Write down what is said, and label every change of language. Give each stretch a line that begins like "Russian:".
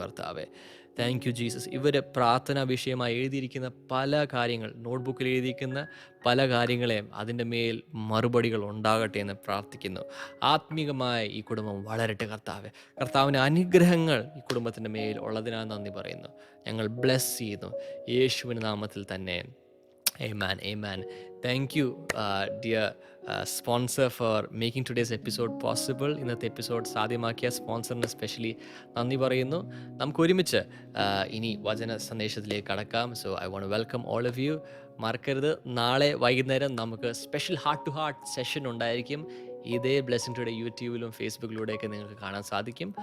Malayalam: കർത്താവെ,
English: Thank you Jesus.
Malayalam: ഇവർ പ്രാർത്ഥനാ വിഷയമായി എഴുതിയിരിക്കുന്ന പല കാര്യങ്ങൾ, നോട്ട്ബുക്കിൽ എഴുതിയിരിക്കുന്ന പല കാര്യങ്ങളെയും അതിൻ്റെ മേൽ മറുപടികൾ ഉണ്ടാകട്ടെ എന്ന് പ്രാർത്ഥിക്കുന്നു. ആത്മീകമായ ഈ കുടുംബം വളരട്ടെ കർത്താവെ. കർത്താവിൻ്റെ അനുഗ്രഹങ്ങൾ ഈ കുടുംബത്തിൻ്റെ മേൽ ഉള്ളതിനാൽ നന്ദി പറയുന്നു. ഞങ്ങൾ ബ്ലെസ് ചെയ്യുന്നു യേശുവിൻ്റെ നാമത്തിൽ തന്നെ.
English: Amen, amen. Thank you, dear sponsor, for making today's episode possible.
Malayalam: ഇന്നത്തെ എപ്പിസോഡ് സാധ്യമാക്കിയ സ്പോൺസറിന് സ്പെഷ്യലി നന്ദി പറയുന്നു. നമുക്ക് ഒരുമിച്ച് ഇനി വചന സന്ദേശത്തിലേക്ക് കടക്കാം.
English: So I want welcome all of you.
Malayalam: മറക്കരുത്, നാളെ വൈകുന്നേരം നമുക്ക് special heart to heart session ഉണ്ടായിരിക്കും. ഇതേ ബ്ലെസ്സിങ് ടുഡേ യൂട്യൂബിലും ഫേസ്ബുക്കിലൂടെയൊക്കെ നിങ്ങൾക്ക് കാണാൻ സാധിക്കും.